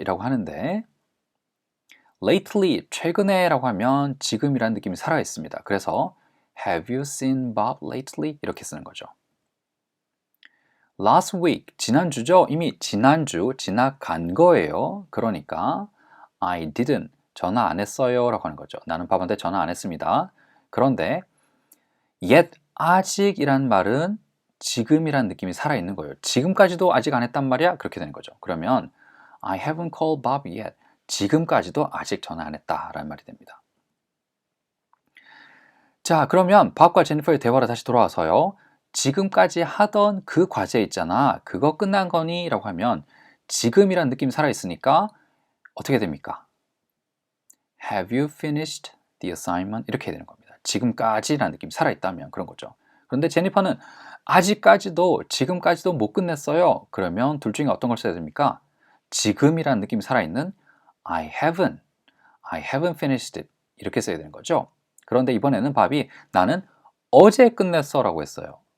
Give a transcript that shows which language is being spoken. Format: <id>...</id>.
<ko>이라고 하는데 lately, 최근에 라고 하면 지금이라는 느낌이 살아있습니다.</ko> <en>그래서 have you seen Bob lately?</en> <ko>이렇게 쓰는 거죠.</ko> <en>last week, 지난주죠?</en> <ko>이미 지난주, 지나간 거예요. 그러니까</ko> <en>I didn't,</en> <ko>전화 안 했어요 라고 하는 거죠. 나는 밥한테 전화 안 했습니다. 그런데 yet, 아직이란 말은 지금이란 느낌이 살아있는 거예요. 지금까지도 아직 안 했단 말이야? 그렇게 되는 거죠. 그러면</ko> <en>I haven't called Bob yet.</en> <ko>지금까지도 아직 전화 안 했다 라는 말이 됩니다. 자, 그러면 밥과 제니퍼의 대화로 다시 돌아와서요. 지금까지 하던 그 과제 있잖아. 그거 끝난 거니? 라고 하면 지금이란 느낌이 살아있으니까 어떻게 됩니까?</ko> <en>Have you finished the assignment?</en> <ko>이렇게 되는 겁니다. 지금까지라는 느낌이 살아있다면 그런 거죠. 그런데 제니퍼는 아직까지도 지금까지도 못 끝냈어요. 그러면 둘 중에 어떤 걸 써야 됩니까? 지금이라는 느낌이 살아있는</ko> <en>I haven't finished it</en> <ko>이렇게 써야 되는 거죠. 그런데 이번에는 밥이 나는 어제 끝냈어 라고 했어요.</ko>